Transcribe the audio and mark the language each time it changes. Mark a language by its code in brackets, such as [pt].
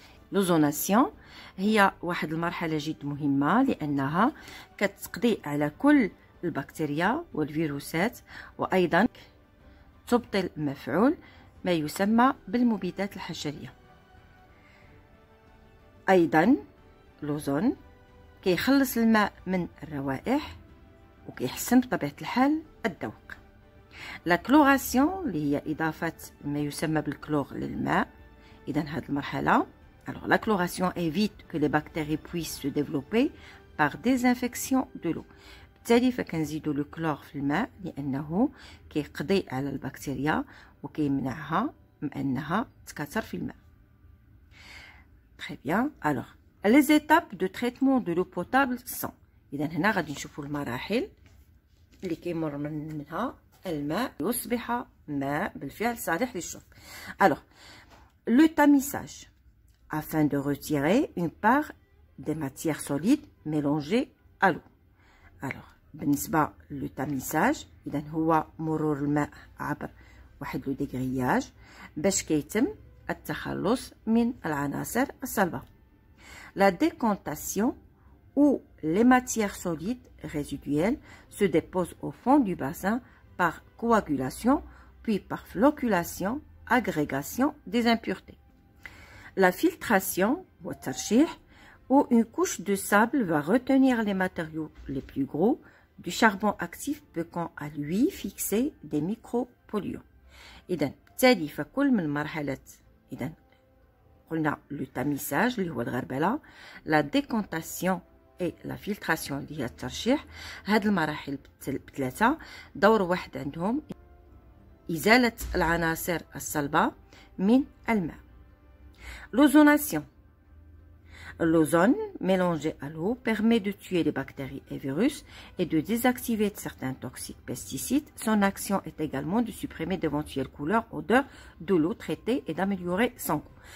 [ar] L'ozonation هي واحد المرحلة جد مهمة، لأنها كتقضي على كل البكتيريا والفيروسات، وأيضا تبطل مفعول ما يسمى بالمبيدات الحشرية. أيضا الأوزون كيخلص الماء من الروائح وكيحسن بطبيعة الحال الذوق. لا كلوراسيون اللي هي إضافة ما يسمى بالكلور للماء. إذا هذه المرحلة [fr] alors la chloration évite que les bactéries puissent se développer par désinfection de l'eau. [ar] بالتالي فكنزيدوا لو كلور في الماء لأنه كيقضي على البكتيريا وكيمنعها من أنها تكاثر في الماء. [fr] Très bien. Alors, les étapes de traitement de l'eau potable sont. [ar] إذا هنا غادي نشوفوا المراحل اللي كيمر منها الماء يصبح ماء بالفعل صالح للشرب. [fr] Alors, le tamisage afin de retirer une part des matières solides mélangées à l'eau. [ar] Alors, بالنسبة للتميساج إذا هو مرور الماء عبر واحد لو ديغرياج باش كيتم التخلص من العناصر الصلبة. [fr] La décantation où les matières solides résiduelles se déposent au fond du bassin par coagulation puis par flocculation, agrégation des impuretés. La filtration, où une couche de sable va retenir les matériaux les plus gros du charbon actif peut quant à lui fixer des micropolluants. [ar] إذا بالتالي فكل من مرحلة إذا قلنا لو تاميساج اللي هو الغربلة، لا ديكونتاسيون اي لا فلتراسيون اللي هي الترشيح. هاد المراحل بثلاثة دور واحد عندهم إزالة العناصر الصلبة من الماء. L'ozonation. [fr] L'ozone mélangé à l'eau permet de tuer les bactéries et virus et de désactiver certains toxiques pesticides. Son action est également de supprimer d'éventuelles couleurs, odeurs de l'eau traitée et d'améliorer son goût.